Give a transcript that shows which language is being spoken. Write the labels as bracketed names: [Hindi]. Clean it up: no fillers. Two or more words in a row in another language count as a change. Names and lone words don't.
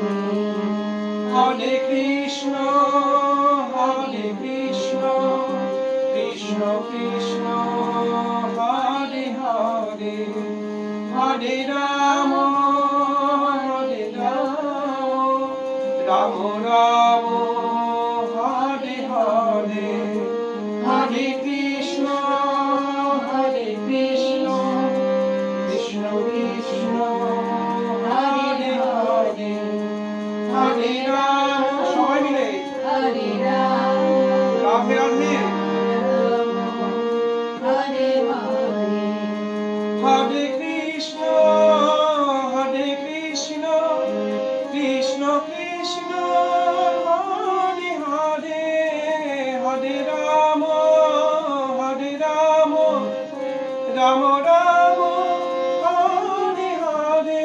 [Sanskrit] Hare Krishna, Krishna Krishna, Hare Hare, Hare Rama, Rama Rama, Hare Hare. Hare Krishna, Krishna Krishna, Hare Hare, Hare Rama. [Bangla] সবাই মিলে [Sanskrit] Hare Rama, [Bangla] রাধে রাধে। [Sanskrit] Hare Hare. Hare Krishna, Krishna Krishna, Hare Hare, Hare Rama, Rama Rama, Hare Hare.